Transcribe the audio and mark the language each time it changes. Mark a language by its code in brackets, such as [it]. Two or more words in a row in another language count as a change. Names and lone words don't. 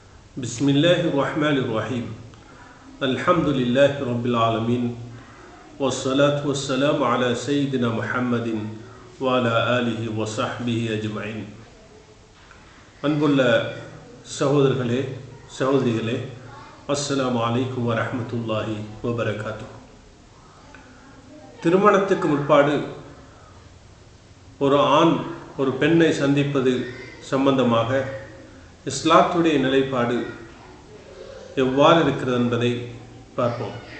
[ar] بسم الله الرحمن الرحيم. الحمد لله رب العالمين. والصلاة والسلام على سيدنا محمد وعلى آله وصحبه أجمعين. [ta] அன்புள்ள சகோதரர்களே சகோதரிகளே, [ar] السلام عليكم ورحمة الله وبركاته. [ta] திருமணத்துக்கு முற்பாடு ஒரு ஆண் ஒரு பெண்ணை சந்திப்பது சம்பந்தமாக இஸ்லாத்துடைய நிலைப்பாடு எவ்வாறு இருக்கிறது என்பதை பார்ப்போம்.